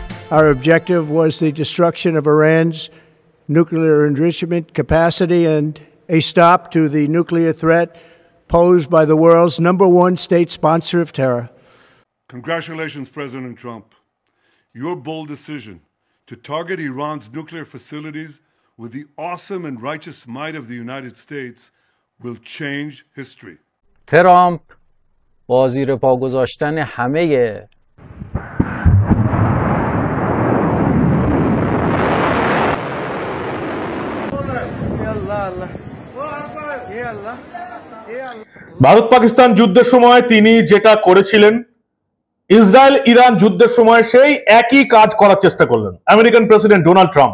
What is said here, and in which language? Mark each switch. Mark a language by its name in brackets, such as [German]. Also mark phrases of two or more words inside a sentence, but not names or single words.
[English] Our objective was the destruction of Iran's nuclear enrichment capacity and a stop to the nuclear threat posed by the world's #1 state sponsor of terror. Congratulations, President Trump. Your bold decision to target Iran's nuclear facilities with the awesome and righteous might of the United States will change history. [Persian] ترامپ با زیر پا گذاشتن همه [Bangla] ভারত পাকিস্তান যুদ্ধের সময় তিনি যেটা করেছিলেন, ইসরায়েল ইরান যুদ্ধের সময় সেই একই কাজ করার চেষ্টা করলেন আমেরিকান প্রেসিডেন্ট ডোনাল্ড ট্রাম্প।